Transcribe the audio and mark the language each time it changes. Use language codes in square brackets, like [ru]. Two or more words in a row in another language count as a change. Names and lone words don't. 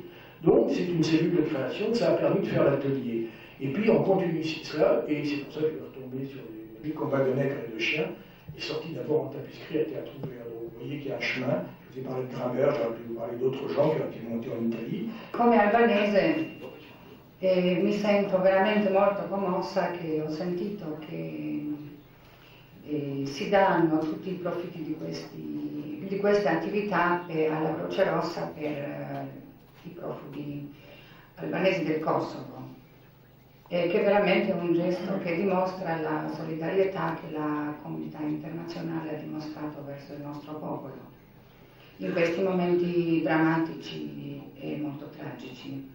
[fr] Donc, c'est une cellule de création, ça a permis de faire l'atelier. Et puis, on continue cela, et c'est pour ça que je vais retomber sur les combats de nègres et de chiens, est sorti d'abord en tapisserie à Théâtre Ouvert. Donc, vous voyez qu'il y a un chemin. Je vous ai parlé de Grammer, j'aurais pu vous parler d'autres gens qui ont été montés en Italie. [it] Come albanese mi sento veramente molto commossa che ho sentito che si danno tutti i profitti di queste attività alla Croce Rossa per i profughi albanesi del Kosovo, che veramente è un gesto che dimostra la solidarietà che la comunità internazionale ha dimostrato verso il nostro popolo in questi momenti drammatici e molto tragici.